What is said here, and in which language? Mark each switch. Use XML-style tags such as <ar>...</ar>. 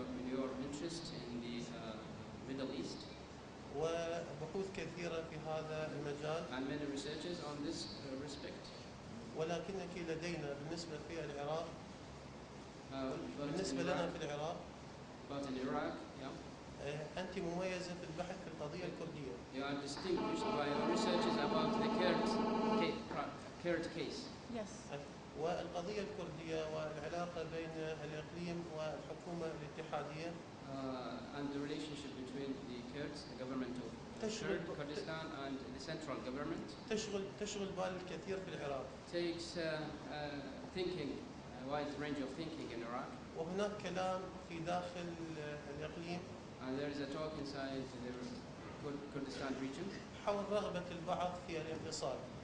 <en>your interest in the Middle East.</en> <ar>وبحوث كثيرة في هذا المجال.</ar> <en>And many researches on this respect.</en> <ar>ولكنك لدينا بالنسبة في العراق بالنسبة لنا في العراق</ar> <en>but in Iraq, yeah.</en> <ar>أنت مميزة في البحث في القضية الكردية.</ar> <en>You are distinguished by your researches about the Kurd case. Yes.</en> <ar>والقضية الكردية والعلاقة بين الإقليم والحكومة الاتحادية.</ar> <en>And the relationship between the Kurds, the government of Kurdistan and the central government.</en> <ar>تشغل بال الكثير في العراق.</ar> <en>Takes thinking, a wide range of thinking in Iraq.</en> <ar>وهناك كلام في داخل الإقليم.</ar> <en>And there is a talk inside the Kurdistan region.</en> <ar>حول رغبة البعض في الانفصال.</ar>